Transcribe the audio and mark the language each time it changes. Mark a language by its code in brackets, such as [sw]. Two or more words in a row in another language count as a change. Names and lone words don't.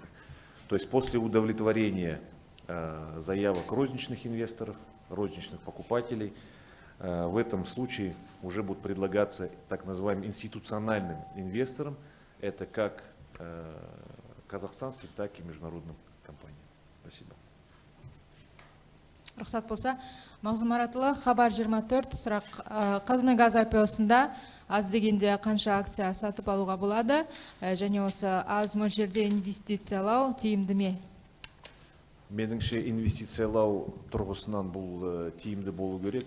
[ru] То есть после удовлетворения заявок розничных инвесторов, розничных покупателей, в этом случае уже будут предлагаться так называемым институциональным инвесторам, это как казахстанским, так и международным компаниям. Спасибо. [kk] Рұқсат болса, Мағзұм Маратұлы, Хабар 24 сұрақ. Қазмұнайгаз IPO-сында аз дегенде қанша акция сатып алуға болады? Және осы аз мөлшерде инвестициялау тиімді ме? Меніңше инвестициялау тұрғысынан бұл тиімді болу керек.